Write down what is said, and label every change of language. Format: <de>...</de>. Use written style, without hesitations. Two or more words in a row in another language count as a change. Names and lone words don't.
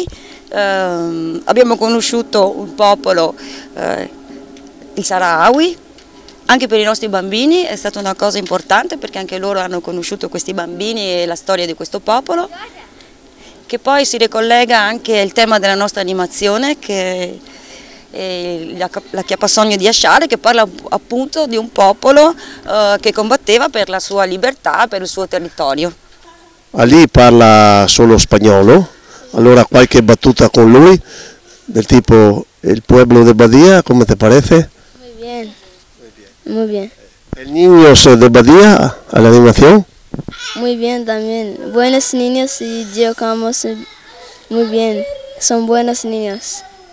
<it>Abbiamo conosciuto un popolo, il Saharawi, anche per i nostri bambini è stata una cosa importante perché anche loro hanno conosciuto questi bambini e la storia di questo popolo, che poi si ricollega anche al tema della nostra animazione, che è la Chiappasogno di Asciare, che parla appunto di un popolo che combatteva per la sua libertà, per il suo territorio. Ali parla solo spagnolo. Allora qualche battuta con lui, del tipo,</it> <es>el pueblo de Badia, ¿cómo te parece? Muy bien. Muy bien. ¿El niños de Badia a la animación? Muy bien también. Buenos niños y jugamos muy bien. Son buenos niños.</es>